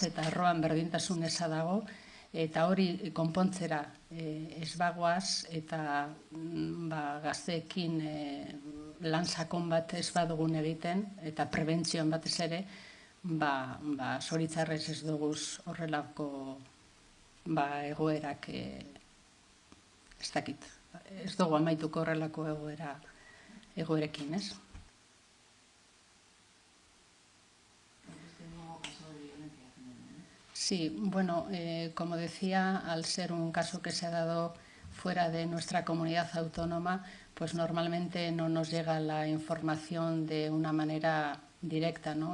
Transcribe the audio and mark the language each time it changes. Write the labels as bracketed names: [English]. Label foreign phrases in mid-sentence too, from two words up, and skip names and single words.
[Basque] eta erroan berdintasun eza dago, eta hori konpontzera ez bagoaz, eta gazteekin lan sakon bat ez badugun egiten, eta prebentzioan batez ere, zoritzarrez ez duguz horrelako egoerak, ez dakit, ez dugu amaituko horrelako egoerekin, ez? [Spanish] Sí, bueno, como decía, al ser un caso que se ha dado fuera de nuestra comunidad autónoma, pues normalmente no nos llega la información de una manera directa, ¿no?